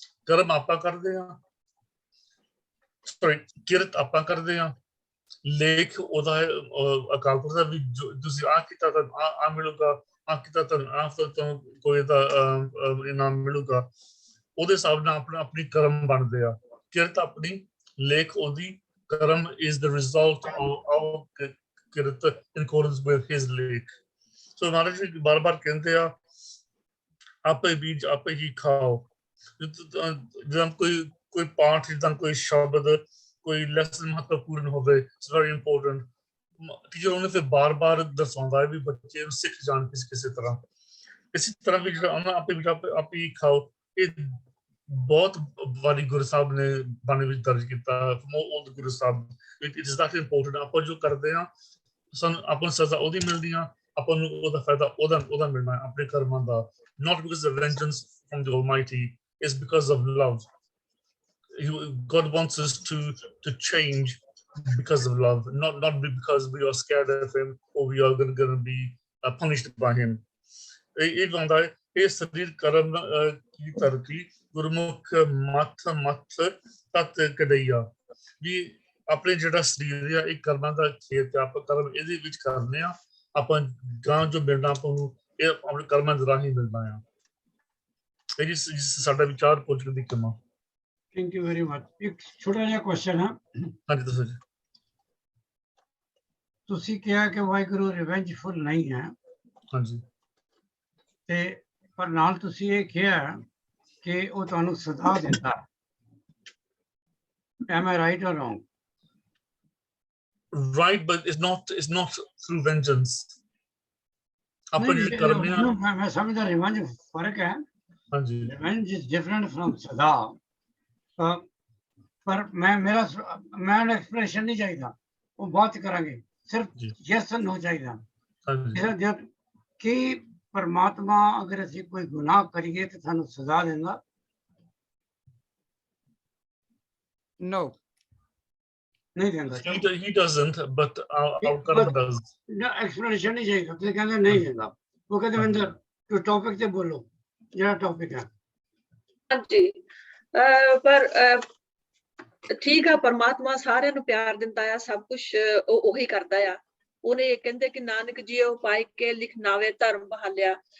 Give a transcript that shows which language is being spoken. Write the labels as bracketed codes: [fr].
[pa] ਕਰਮ ਆਪਾਂ ਕਰਦੇ ਹਾਂ, ਕਿਰਤ ਆਪਾਂ ਕਰਦੇ ਹਾਂ, ਲੇਖ ਉਹਦਾ ਹੈ ਅਕਾਲ ਪੁਰਖ ਦਾ ਵੀ ਤੁਸੀਂ ਆਹ ਕੀਤਾ ਤਾਂ ਆਹ ਮਿਲੂਗਾ, ਆਹ ਕੀਤਾ ਤਾਂ ਆਹ ਕੋਈ ਦਾ ਇਨਾਮ ਮਿਲੂਗਾ। ਉਹਦੇ ਹਿਸਾਬ ਨਾਲ ਆਪਣੀ ਕਰਮ ਬਣਦੇ ਆ। ਕਿਰਤ ਆਪਣੀ, ਲੇਖ ਉਹਦੀ, [en] Karam is the result of kirat in accordance with his lekh. [pa] ਸੋ ਮਹਾਰਾਜ ਜੀ ਬਾਰ-ਬਾਰ ਕਹਿੰਦੇ ਆ ਆਪੇ ਬੀਜ ਆਪੇ ਹੀ ਖਾਓ। ਜਿੱਦਾਂ ਕੋਈ ਪਾਠ, ਜਿੱਦਾਂ ਕੋਈ ਸ਼ਬਦ, ਕੋਈ ਲੈਸਨ ਮਹੱਤਵਪੂਰਨ ਹੋਵੇ, [en] It's very important. [pa] ਟੀਚਰ ਉਹਨੇ ਫਿਰ ਬਾਰ-ਬਾਰ ਦਰਸਾਉਂਦਾ ਹੈ ਵੀ ਬੱਚੇ ਨੂੰ ਸਿੱਖ ਜਾਣ ਕਿਸੇ ਤਰ੍ਹਾਂ। ਇਸੇ ਤਰ੍ਹਾਂ ਵੀ ਜਿਹੜਾ ਉਹਨਾਂ ਆਪੇ ਹੀ ਖਾਓ, ਇਹ ਬਹੁਤ ਵਾਰੀ ਗੁਰੂ ਸਾਹਿਬ ਨੇ ਬਾਣੀ ਵਿੱਚ ਦਰਜ ਕੀਤਾ। Old Guru Sahib, [en] It is that important. [pa] ਆਪਾਂ ਜੋ ਕਰਦੇ ਹਾਂ ਸਾਨੂੰ ਆਪਾਂ ਨੂੰ ਸਜ਼ਾ ਉਹਦੀ ਮਿਲਦੀ ਆ, ਆਪਾਂ ਨੂੰ ਉਹਦਾ ਫਾਇਦਾ ਉਹਦਾ ਮਿਲਣਾ ਆਪਣੇ ਕਰਮਾਂ ਦਾ। [en] Not because of vengeance from the Almighty, it's because of love. God wants us to change because of love, not because we are scared of him or we are going to be punished by him. [pa] ਇਹ ਹੁੰਦਾ ਹੈ ਇਹ ਸਰੀਰ ਕਰਮ ਕੀ ਧਰਤੀ ਗੁਰਮੁਖ ਮੱਥ ਤਤ ਕਢਈਆ। ਵੀ ਆਪਣੇ ਜਿਹੜਾ ਸਰੀਰ ਆ ਇਹ ਕਰਮਾਂ ਦਾ ਖੇਤ ਆ, ਆਪਾਂ ਕਰਮ ਇਹਦੇ ਵਿੱਚ ਕਰਨੇ ਆ, ਆਪਾਂ ਗਾਂ ਜੋ ਮਿਲਣਾ ਆਪਾਂ ਨੂੰ ਇਹ ਆਪਣੇ ਕਰਮਾਂ ਦੇ ਰਾਹੀਂ ਮਿਲਣਾ ਆ। ਇਹ ਜੀ ਸਾਡਾ ਵਿਚਾਰ ਪੁੱਛ ਕੇ ਦੇਖਣਾ। [en] Thank you very much. [pa] ਇੱਕ ਛੋਟਾ ਜਿਹਾ ਕੁਐਸਚਨ ਹੈ। ਹਾਂਜੀ ਦੱਸੋ ਜੀ। ਤੁਸੀਂ ਕਿਹਾ ਕਿ ਵਾਹਿਗੁਰੂ ਰਿਵੈਂਜਫੁਲ ਨਹੀਂ ਹੈ, ਹਾਂਜੀ, ਤੇ ਪਰ ਨਾਲ ਤੁਸੀਂ ਇਹ ਕਿਹਾ ਕਿ ਉਹ ਤੁਹਾਨੂੰ ਸਜ਼ਾ ਦਿੰਦਾ। [en] Am I right or wrong? right, but it's not through vengeance. [pa] ਆਪਾਂ ਜਿਹੜੇ ਕਰਮ ਆ ਮੈਂ ਸਮਝਦਾ ਰਿਵੈਂਜ ਫਰਕ ਹੈ। ਹਾਂਜੀ, [en] Revenge is different from ਸਜ਼ਾ। [pa] ਪਰ ਮੇਰਾ ਐਕਸਪ੍ਰੈਸ਼ਨ ਨਹੀਂ ਚਾਹੀਦਾ, ਉਹ ਬਾਤ ਕਰਾਂਗੇ, ਸਿਰਫ ਯੈਸ ਨੋ ਚਾਹੀਦਾ। ਹਾਂਜੀ, ਕਿ ਪਰਮਾਤਮਾ ਅਗਰ ਅਸੀਂ ਕੋਈ ਗੁਨਾਹ ਕਰੀਏ ਤਾਂ ਸਾਨੂੰ ਸਜ਼ਾ ਦਿੰਦਾ? [en] No. [pa] ਨਹੀਂ ਦਿੰਦਾ। [en] he doesn't, but our karma does. [pa] Explanation ਨਹੀਂ ਚਾਹੀਦਾ, ਤੁਸੀਂ ਕਹਿੰਦੇ ਨਹੀਂ ਦਿੰਦਾ। ਉਹ ਕਹਿੰਦੇ ਵਿੰਦਰ ਤੂੰ ਟੌਪਿਕ ਤੇ ਬੋਲੋ, ਜਿਹੜਾ ਟੌਪਿਕ ਹੈ। ਹਾਂਜੀ, ਪਰ ਠੀਕ ਆ, ਪਰਮਾਤਮਾ ਸਾਰਿਆਂ ਨੂੰ ਪਿਆਰ ਦਿੰਦਾ ਆ, ਸਭ ਕੁਝ ਉਹੀ ਕਰਦਾ ਆ। ਉਹਨੇ ਕਹਿੰਦੇ ਕਿ ਨਾਨਕ ਜੀ ਉਹ ਪਾਈ ਕੇ ਲਿਖ ਨਾਵੇ ਧਰਮ ਬਹਾਲਿਆ।